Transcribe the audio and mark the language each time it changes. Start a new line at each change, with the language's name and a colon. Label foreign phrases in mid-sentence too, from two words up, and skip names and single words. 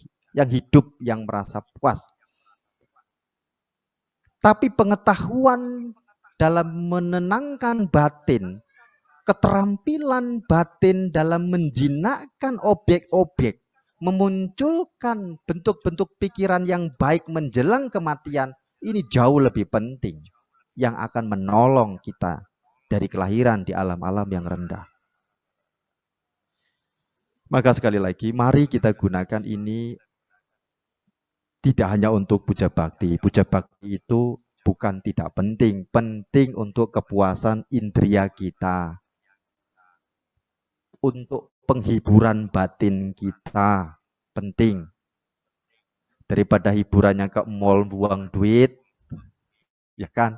Indonesian: Yang hidup, yang merasa puas. Tapi pengetahuan dalam menenangkan batin, keterampilan batin dalam menjinakkan objek-objek, memunculkan bentuk-bentuk pikiran yang baik menjelang kematian, ini jauh lebih penting yang akan menolong kita dari kelahiran di alam-alam yang rendah. Maka sekali lagi, mari kita gunakan ini tidak hanya untuk puja bakti. Puja bakti itu bukan tidak penting, penting untuk kepuasan indria kita, untuk penghiburan batin kita, penting. Daripada hiburannya ke mall buang duit, ya kan?